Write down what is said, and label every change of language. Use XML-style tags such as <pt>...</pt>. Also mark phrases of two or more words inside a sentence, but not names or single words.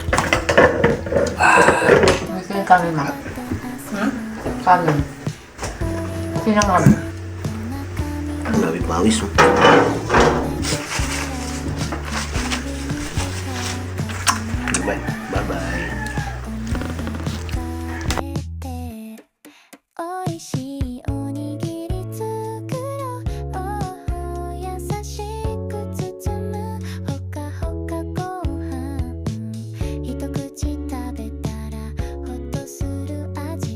<tl>Gusto yung kanin na. Kanin. Sinangag. pawis oh. Bye. Bye-bye.</tl> <ja>美味しいおにぎり作ろう。優しく包むほかほかご飯。一口食べたらほっとする味。</ja>